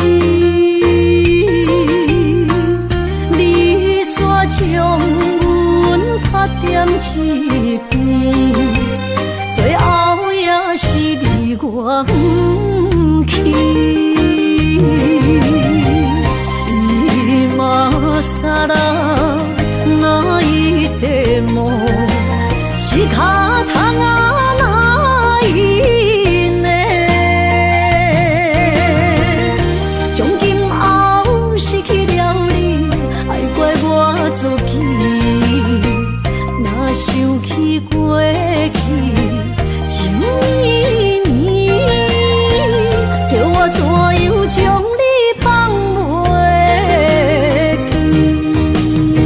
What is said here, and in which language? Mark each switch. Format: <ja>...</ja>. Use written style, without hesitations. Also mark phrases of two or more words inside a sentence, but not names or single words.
<nan>你煞将阮拍点一边，最后也是离我不去。</nan> <ja>今ら泣いても仕方がないね。</ja> <nan>从今后失去了你，爱怪我自己，若想起过去情意年，叫我怎样将你放袂记？</nan>